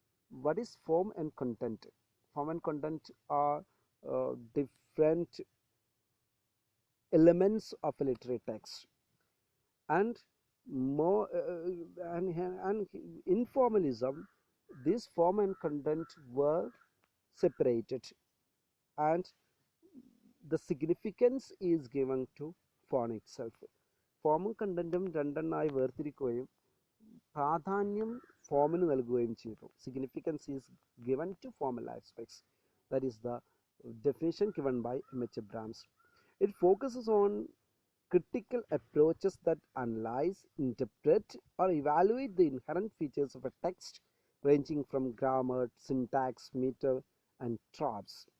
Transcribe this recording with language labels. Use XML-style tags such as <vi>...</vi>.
<en>What is form and content? Form and content are different elements of a literary text, and more and in formalism, this form and content were separated, and the significance is given to form itself.</en> <ml>ഫോമും കണ്ടന്റും രണ്ടെണ്ണമായി വേർതിരിക്കുകയും പ്രാധാന്യം ഫോമിന് നൽകുകയും ചെയ്തു.</ml> <en>Significance is given to formal aspects. That is the definition given by M.H. Abrams. It focuses on critical approaches that analyze, interpret, or evaluate the inherent features of a text, ranging from grammar, syntax, meter, and tropes.</en>